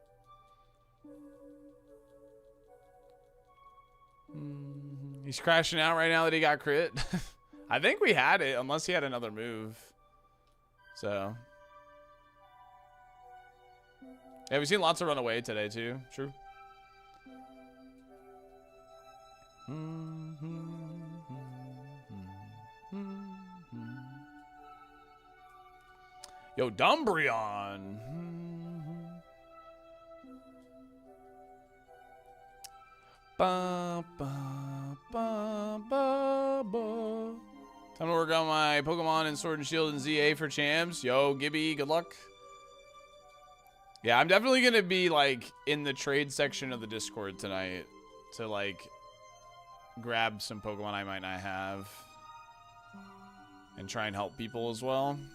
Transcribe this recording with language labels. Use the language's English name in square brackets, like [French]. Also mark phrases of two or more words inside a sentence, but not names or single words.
[English] He's crashing out right now that he got crit. I think we had it, unless he had another move. So. Yeah, we've seen lots of run away today, too. True. Yo, Dumbreon. Ba, ba, ba, ba, work on my Pokemon and Sword and Shield and ZA for champs. Yo, Gibby, good luck. Yeah, I'm definitely going to be, like, in the trade section of the Discord tonight to, like, grab some Pokemon I might not have and try and help people as well.